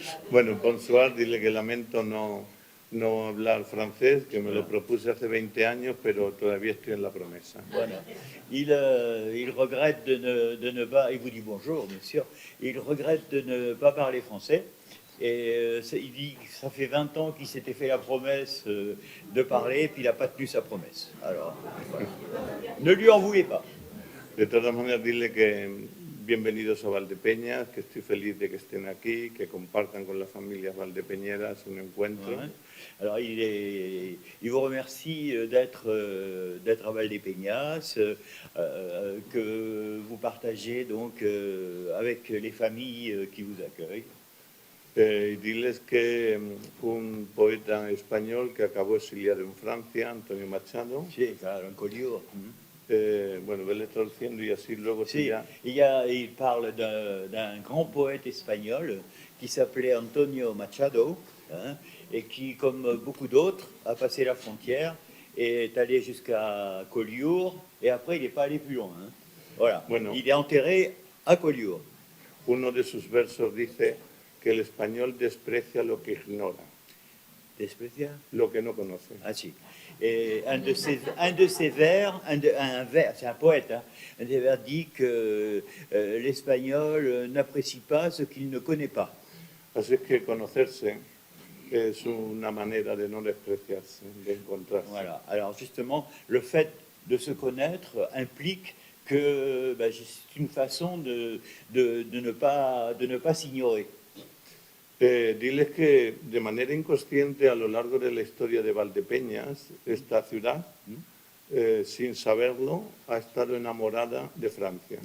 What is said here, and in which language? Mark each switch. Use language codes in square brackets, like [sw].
[es] Bueno, [fr] bonsoir, [es] dile que lamento no hablar francés, que me lo propuse hace 20 años, pero todavía estoy en la promesa. [fr] Voilà. Il regrette de ne pas, il vous dit bonjour, bien sûr, il regrette de ne pas parler français. Et il dit que ça fait 20 ans qu'il s'était fait la promesse de parler, et puis il n'a pas tenu sa promesse. Alors, voilà. Ne lui en voulez pas. [es] De todas maneras, dile que bienvenidos a Valdepeñas, que estoy feliz de que estén aquí, que compartan con las familias valdepeñeras un encuentro. [fr] Ouais. Alors, il vous remercie d'être à Valdepeñas, que vous partagez donc avec les familles qui vous accueillent. [es] Y diles que un poeta español que acabó exiliado en Francia, Antonio Machado, Sí, claro, en Collioure. bueno, vele traduciendo y así luego Si, ya... [fr] il parle d'un grand poète espagnol qui s'appelait Antonio Machado, hein, et qui, comme beaucoup d'autres, a passé la frontière et est allé jusqu'à Collioure, et après il n'est pas allé plus loin. Hein. Voilà, [es] Bueno. [fr] Il est enterré à Collioure. [es] Uno de sus versos dice que el español desprecia lo que ignora, Desprecia? lo que no conoce. Ah si. [fr] Et un de ses vers, c'est un poète, hein, un des vers dit que l'espagnol n'apprécie pas ce qu'il ne connaît pas. [es] Así es que conocerse es una manera de no despreciarse, de encontrarse. [fr] Voilà. Alors justement, le fait de se connaître implique que c'est une façon de ne pas s'ignorer. [es] Diles que de manera inconsciente a lo largo de la historia de Valdepeñas, esta ciudad, sin saberlo, ha estado enamorada de Francia.